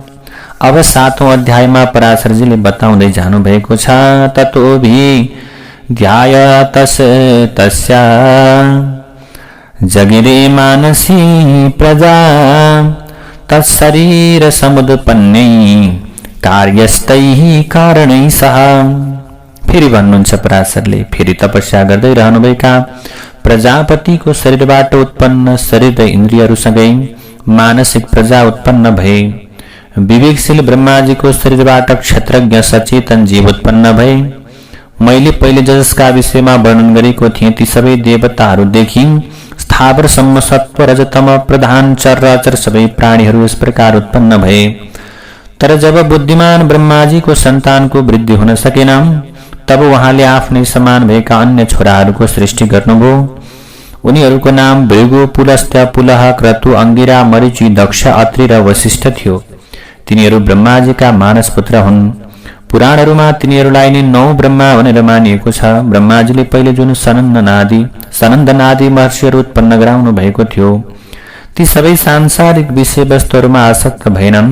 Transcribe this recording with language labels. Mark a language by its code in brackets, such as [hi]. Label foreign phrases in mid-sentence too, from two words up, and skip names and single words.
[ne] अब 7औं अध्यायमा पराशरजीले बताउँदै जानु भएको छ। [sa] ततोभि ध्यायतस तस्या जगिरे मानसी प्रजा तत्शरीर समुत्पन्नै कार्यस्तैः कारणै सह। [ne] फेरि भन्नुहुन्छ पराशरले, फेरि तपस्या गर्दै रहनुभएका प्रजापतिको शरीरबाट उत्पन्न शरीर र इन्द्रियहरूसँगै मानसिक प्रजा उत्पन्न भए। विवेकशील ब्रह्माजीको शरीरबाट क्षत्रज्ञ सचेतन जीव उत्पन्न भए। मैले पहिले जसका विषयमा वर्णन गरेको थिएँ ती सबै देवताहरूदेखि स्थावरसम्म सत्व रजतम प्रधान चराचर सबै प्राणीहरू यस प्रकार उत्पन्न भए। तर जब बुद्धिमान ब्रह्माजीको सन्तानको वृद्धि हुन सकेन तब उहाँले आफ्नै समान भएका अन्य छोराहरूको सृष्टि गर्नुभयो। उनीहरूको नाम भृगु, पुलस्त्य, पुलह, क्रतु, अंगिरा, मरीचि, दक्ष, अत्रि र वशिष्ठ थियो। तिनीहरू ब्रह्माजीका मानस पुत्र हुन्। पुराणहरूमा तिनीहरूलाई नै 9 ब्रह्मा भनेर मानिएको छ। ब्रह्माजीले पहिले जुन सनन्दनादि महर्षिहरू उत्पन्न गराउनु भएको थियो ती सबै सांसारिक विषयवस्तुहरूमा आसक्त भएनन्।